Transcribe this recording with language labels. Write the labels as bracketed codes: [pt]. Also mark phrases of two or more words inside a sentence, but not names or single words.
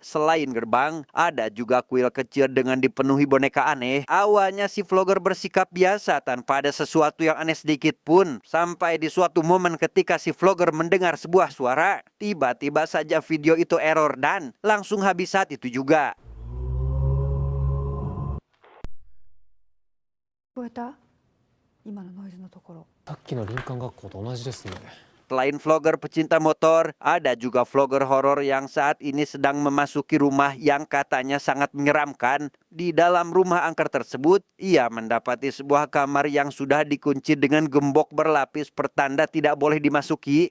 [id] Selain gerbang, ada juga kuil kecil dengan dipenuhi boneka aneh. Awalnya si vlogger bersikap biasa tanpa ada sesuatu yang aneh sedikit pun. Sampai di suatu momen ketika si vlogger mendengar sebuah suara, tiba-tiba saja video itu error dan langsung habis saat itu juga. [ja] 聞こえた？今のノイズのところ。さっきの林間学校と同じですね。 [id] Selain vlogger pecinta motor, ada juga vlogger horor yang saat ini sedang memasuki rumah yang katanya sangat menyeramkan. Di dalam rumah angker tersebut, ia mendapati sebuah kamar yang sudah dikunci dengan gembok berlapis pertanda tidak boleh dimasuki.